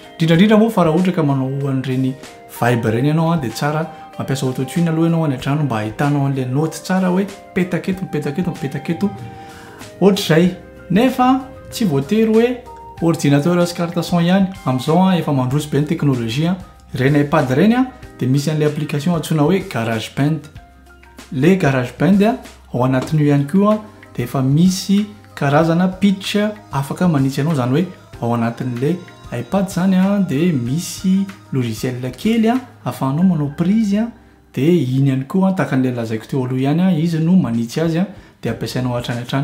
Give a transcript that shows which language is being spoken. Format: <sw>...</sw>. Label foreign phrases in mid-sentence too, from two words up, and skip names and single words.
<mg>Indrindrandrindra moa fa raha ohatra ka manao an'ireny vibe reny ianao dia tsara mampiasa autotune aloha ianao any an-trano mba ahitanao an'ilay note tsara hoe petaketo mipetaketo mipetaketo ohatr'izay. Nefa tsy voatery hoe ordinateur sy</mg> <fr>carte son</fr> <mg>ihany. Amin'izao efa mandroso be ny teknôlôjia. Ireny iPad reny dia misy an'ilay application antsoina hoe</mg> <en>garage band.</en> <mg>Le</mg> <en>garage band</en> <mg>ao anatin'io ihany koa dia efa misy karazana pitch afaka manitsy anao, izany hoe ao anatin'ilay iPad zany dia misy logiciel kely ahafahanao manao prise dia iny ihany koa tahaka an'ilay lazaiko teo aloha ihany izy no manitsy azy dia ampiasainao hatrany hatrany.</mg>